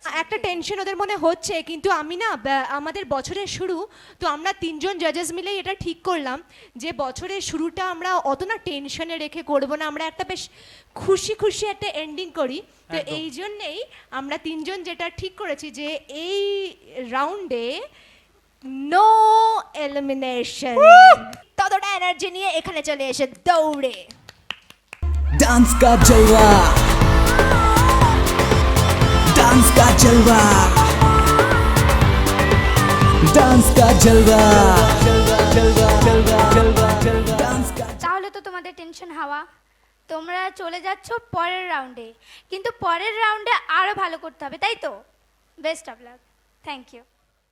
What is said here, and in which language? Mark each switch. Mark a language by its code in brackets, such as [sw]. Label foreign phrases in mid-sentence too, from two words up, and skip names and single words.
[bn] একটা টেনশন ওদের মনে হচ্ছে, কিন্তু আমি না আমাদের বছরের শুরু, তো আমরা তিনজন জাজেস মিলেই এটা ঠিক করলাম যে বছরের শুরুটা আমরা অত না টেনশনে রেখে করব না, আমরা একটা বেশ খুশি খুশি একটা এন্ডিং করি। তো একদম। এই জন্যেই আমরা তিনজন যেটা ঠিক করেছি যে এই রাউন্ডে [en] no elimination. [bn] ততটা এনার্জি নিয়ে এখানে চলে এসে দৌড়ে [hi] डांस का जलवा, डांस का जलवा, डांस का जलवा, डांस का। [bn] তাহলে তো তোমাদের টেনশন হাওয়া, তোমরা চলে যাচ্ছ পরের রাউন্ডে, কিন্তু পরের রাউন্ডে আরো ভালো করতে হবে, তাই তো? [en] best of luck, thank you.